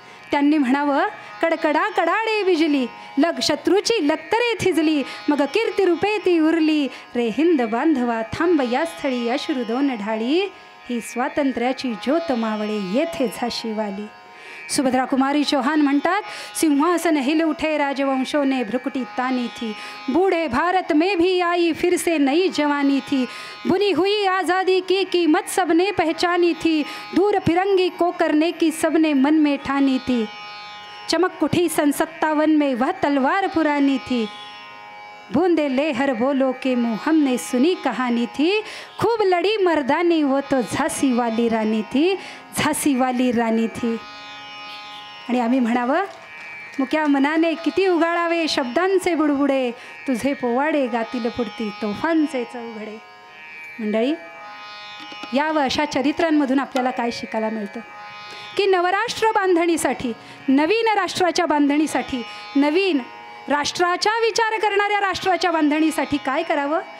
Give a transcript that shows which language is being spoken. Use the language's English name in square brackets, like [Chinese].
[Marathi] त्यांनी म्हणावं, कडकडा कडाडे विजली, लग शत्रूची लक्तरे थिजली, मग कीर्ती रूपे ती उरली, रे हिंद बांधवा थांब या स्थळी, अश्रू दोन ढाळी, ही स्वातंत्र्याची ज्योत मावळे येथे झाशी वाली. [Hindi] सुभद्रा कुमारी चौहान म्हणतात, सिंहासन हिल उठे राजवंशों ने भ्रुकुटी तानी थी, बूढ़े भारत में भी आई फिर से नई जवानी थी, बुनी हुई आज़ादी की कीमत सबने पहचानी थी, दूर फिरंगी को करने की सबने मन में ठानी थी, चमक उठी सन 57 में वह तलवार पुरानी थी, बूंदे लेहर बोलो के मुँह हमने सुनी कहानी थी, खूब लड़ी मर्दानी वो तो झांसी वाली रानी थी, झांसी वाली रानी थी. [Marathi] आणि आम्ही म्हणावं, मुक्या मनाने किती उगाळावे शब्दांचे बुडबुडे, तुझे पोवाडे गातील पुढती तोफांचे चौघडे. मंडळी, या व अशा चरित्रांमधून आपल्याला काय शिकायला मिळतं की नवराष्ट्र बांधणीसाठी, नवीन राष्ट्राच्या बांधणीसाठी, नवीन राष्ट्राचा विचार करणाऱ्या राष्ट्राच्या बांधणीसाठी काय करावं?